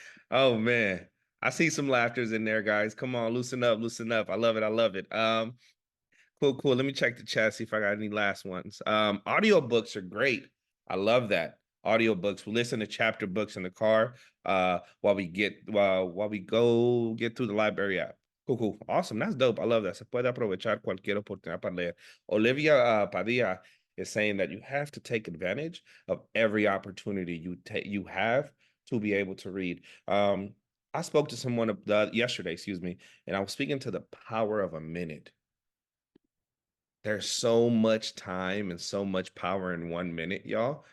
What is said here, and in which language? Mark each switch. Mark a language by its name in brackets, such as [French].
[English] Oh man. I see some laughters in there, guys. Come on, loosen up, loosen up. I love it. I love it. Cool. Let me check the chat, see if I got any last ones. Audiobooks are great. I love that. Audiobooks. We listen to chapter books in the car while we go get through the library app. Cool. Awesome. That's dope. I love that. [Spanish] Se puede aprovechar cualquier oportunidad para leer. [English] Olivia Padilla is saying that you have to take advantage of every opportunity you have to be able to read. I spoke to someone yesterday, and I was speaking to the power of a minute. There's so much time and so much power in 1 minute, y'all.